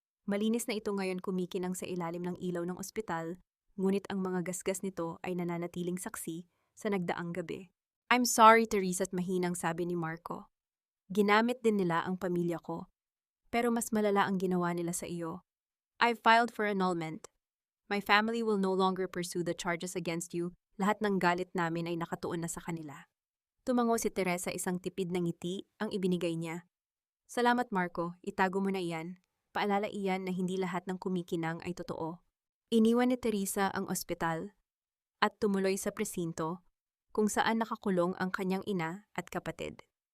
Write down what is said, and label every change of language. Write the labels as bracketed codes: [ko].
[tl] Malinis na ito ngayon, kumikinang sa ilalim ng ilaw ng ospital, ngunit ang mga gasgas nito ay nananatiling saksi sa nagdaang gabi. [en] I'm sorry, [tl] Teresa, at mahinang sabi ni Marco. Ginamit din nila ang pamilya ko, pero mas malala ang ginawa nila sa iyo. [en] I've filed for annulment. My family will no longer pursue the charges against you. [tl] Lahat ng galit namin ay nakatuon na sa kanila. Tumango si Teresa, isang tipid na ngiti ang ibinigay niya. Salamat, Marco. Itago mo na iyan. Paalala iyan na hindi lahat ng kumikinang ay totoo. Iniwan ni Teresa ang ospital at tumuloy sa presinto kung saan nakakulong ang kanyang ina at kapatid.